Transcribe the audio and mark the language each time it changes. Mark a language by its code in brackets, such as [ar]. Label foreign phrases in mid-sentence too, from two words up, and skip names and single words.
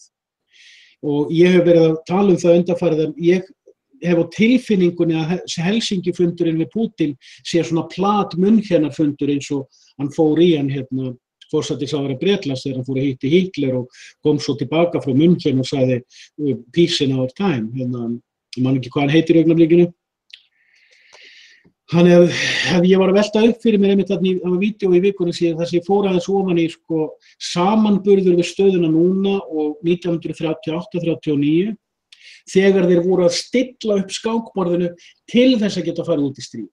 [is] Og ég hef verið að tala það undanfarið að ég hef á tilfinningunni að Helsinki-fundurinn við Putin sé svona plat-Münchenarfundur eins og hann fór í hann forsætisráðherra Bretlands þegar hann fór að hitti Hitler og kom svo tilbaka frá München og sagði [en] peace in our time. [is] Ég man ekki hvað hann heitir í augnablikinu. Þannig að ég var að velta upp fyrir mér einmitt þarna á vídeó í vikunni síðan þar sem ég fór aðeins ofan í sko samanburður við stöðuna núna og 1938-39 þegar þeir voru að stilla upp skákborðinu til þess að geta farið út í stríð.